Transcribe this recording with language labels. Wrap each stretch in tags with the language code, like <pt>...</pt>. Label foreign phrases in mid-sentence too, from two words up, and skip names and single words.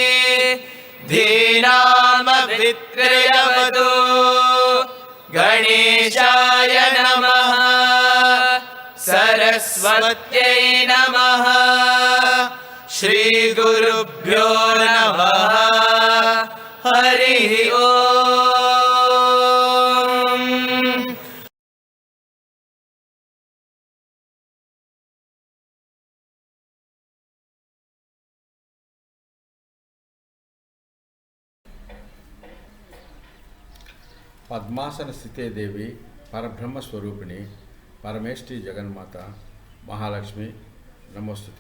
<sa>धीनामभित्रयवतु गणेशाय नमः सरस्वत्यै नमः श्रीगुरुभ्यो नमः हरिः ओम्। పద్మాసన స్థితే దేవి పరబ్రహ్మ స్వరూపిణి పరమేష్ఠి జగన్మాత మహాలక్ష్మి నమోస్తుతే.</sa>